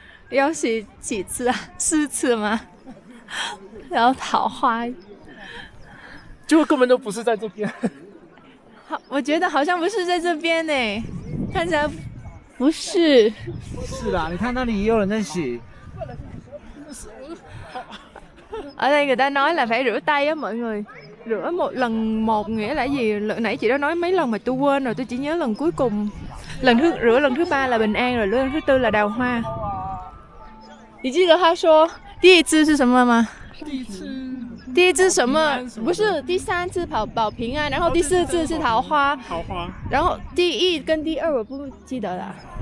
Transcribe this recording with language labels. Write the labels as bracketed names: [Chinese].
[Chinese] 要洗几次啊？4次吗？然后桃花，结果根本都不是在这边。好，我觉得好像不是在这边呢，看起来不是。是啦，你看那里也有人在洗。 [Vietnamese] Ở đây người ta nói là phải rửa tay á mọi người. Rửa một lần một nghĩa là gì? Nãy chị đã nói mấy lần mà tôi quên rồi, tôi chỉ nhớ lần cuối cùng. Rửa lần thứ 3 là bình an rồi, lần thứ 4 là đào hoa. [Chinese] 你记得他说第一支是什么吗？第一支什么？不是，第3支保平安，然后第4支是桃花，然后第1跟第2我不记得了。